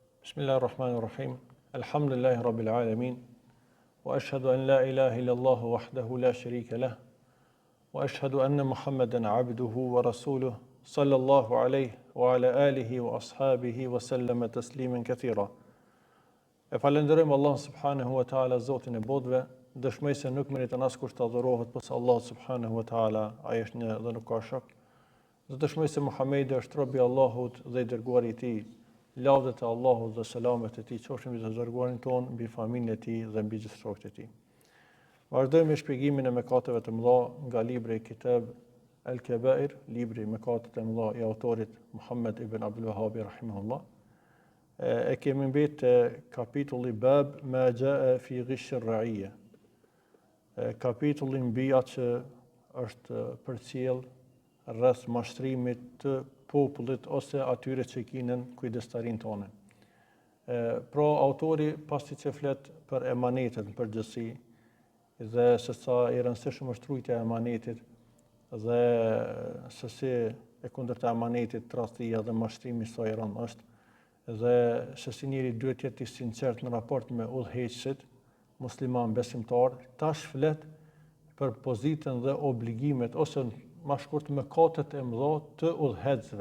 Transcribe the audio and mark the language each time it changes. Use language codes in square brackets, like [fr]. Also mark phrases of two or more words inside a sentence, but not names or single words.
[ar] بسم الله الرحمن الرحيم. الحمد لله رب العالمين. وأشهد أن لا إله إلا الله وحده لا شريك له. وأشهد أن محمدا عبده ورسوله صلى الله عليه وعلى آله وأصحابه وسلم تسليما كثيرا. [sq] E falenderojmë Allah [ar] سبحانه وتعالى, [sq] Zotin e botëve, dëshmoj se nuk meriton askush të adhurohet përveç Allahut [ar] سبحانه وتعالى, [sq] ai është një dhe nuk ka shok. Dëshmoj se Muhamedi është robi i Allahut dhe i dërguari i tij. Lavdet e Allahut dhe selamet e tij qofshin mbi të dërguarin ton, mbi familjen e tij dhe mbi gjithë shokët e tij. Vazhdojmë me shpjegimin e mëkateve të mëdha nga libri Kitab al-Kabair, libri mëkatet e mëdha i autorit Muhammed ibn Abdul Wahhab rahimahullah. E kemi mbetë kapitulli Bab ma jaa fi ghish ar-ra'iyya. Kapitulli mbi atë që është përcjell rreth mashtrimit të popullit ose atyre që kinën kujdestarin tonë. Pra autori pasi që flet për emanetet në përgjithësi dhe se sa i rëndësishëm është rujtja e emanetit dhe se si e kundërta e emanetit tradhtia dhe mashtrimi sa i rëndë është dhe se si njeri duhet të jetë i sinqert në raport me udhëheqësit musliman besimtar, tash flet për pozitën dhe obligimet ose ma shkurt mëkatet e mëdha të udhëheqësve.